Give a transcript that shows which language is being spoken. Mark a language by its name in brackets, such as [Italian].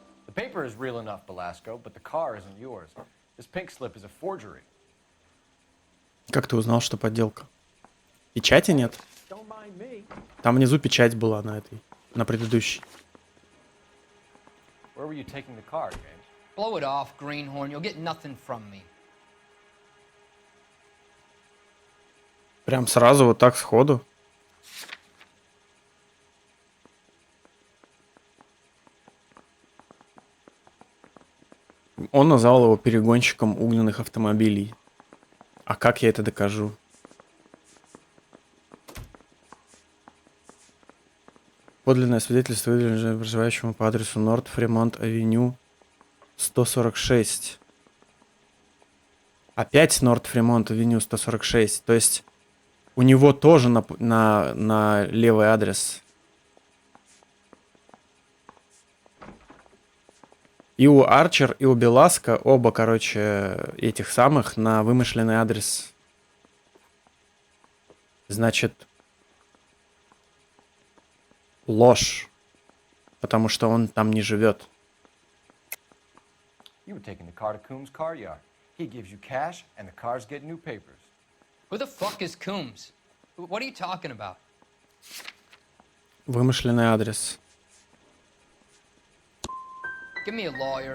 [English] The paper is real enough, Belasco, but the car isn't yours. This pink slip is a forgery. [Russian] Как ты узнал, что подделка? Печати нет? Там внизу печать была на этой, на предыдущей. [English] Where were you taking the car, James? Blow it off, greenhorn. You'll get nothing from me. [Russian] Прям сразу вот так сходу. Он назвал его перегонщиком угнанных автомобилей. А как я это докажу? Подлинное свидетельство выдвижено проживающему по адресу Норт Фремонт Авеню 146. Опять Норт Фремонт Авеню 146. То есть у него тоже на левый адрес. И у Арчер, и у Беласко оба, короче, этих самых на вымышленный адрес. Значит, ложь. Потому что он там не живет. [English] You were taking the car to Coombs' car yard. He gives you cash, and the cars get new papers. Who the fuck is Coombs? What are you talking about? [Russian] Вымышленный адрес. [English] Give me a lawyer.